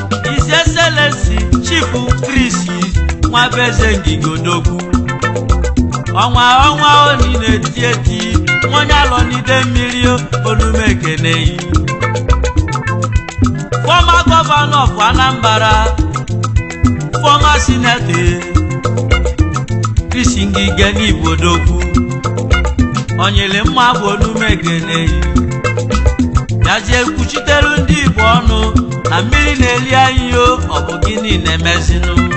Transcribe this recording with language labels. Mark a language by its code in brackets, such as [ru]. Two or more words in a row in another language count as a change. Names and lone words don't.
[en] His Excellency Chief Chris Nwabeze Ngige Odogwu. [ig] Ọnwa ọnwa o niile eti eti, nwa onye alọ n'ide mmiri o, onume ekene yi. [en] Former governor of Anambra, former senator, Chris Ngige n'Igbo Odogwu. [ig] Onyele mma bụ onume ekene yi. Gazie kwuchitere ndị Igbo ọnụ na mmiri na-eli anyị o, ọ bụ gịnị na-emezinụ?